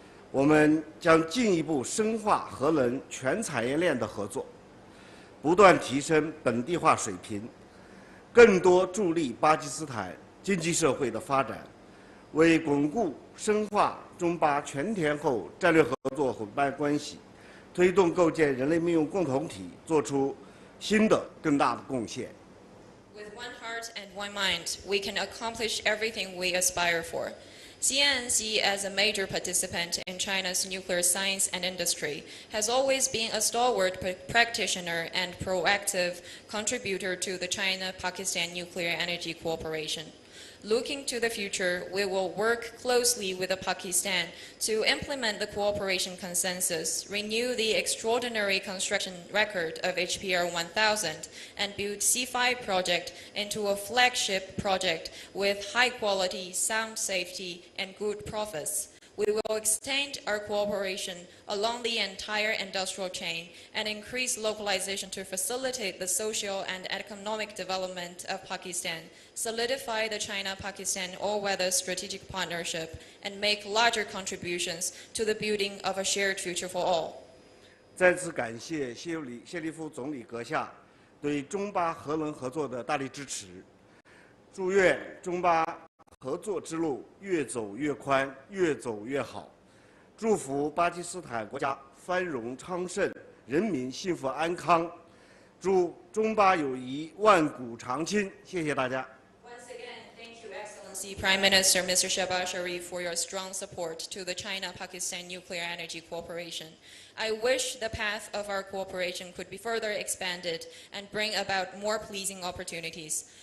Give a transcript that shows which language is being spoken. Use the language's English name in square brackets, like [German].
[Chinese] 我们将进一步深化核能全产业链的合作，不断提升本地化水平，更多助力巴基斯坦经济社会的发展，为巩固深化中巴全天候战略合作伙伴关系，推动构建人类命运共同体做出新的更大的贡献。 [English] With one heart and one mind, we can accomplish everything we aspire for. CNNC, as a major participant in China's nuclear science and industry, has always been a stalwart practitioner and proactive contributor to the China-Pakistan nuclear energy cooperation. Looking to the future, we will work closely with Pakistan to implement the cooperation consensus, renew the extraordinary construction record of HPR 1000, and build C5 project into a flagship project with high quality, sound safety, and good profits. We will extend our cooperation along the entire industrial chain and increase localization to facilitate the social and economic development of Pakistan, solidify the China-Pakistan all-weather strategic partnership, and make larger contributions to the building of a shared future for all. [Chinese] 再次感谢谢立夫总理阁下对中巴核能合作的大力支持，祝愿中巴 合作之路越走越宽，越走越好。祝福巴基斯坦国家繁荣昌盛，人民幸福安康。祝中巴友谊万古长青。谢谢大家。 [English] Once again, thank you, Excellency Prime Minister Mr. Shehbaz Sharif, for your strong support to the China-Pakistan nuclear energy cooperation. I wish the path of our cooperation could be further expanded and bring about more pleasing opportunities.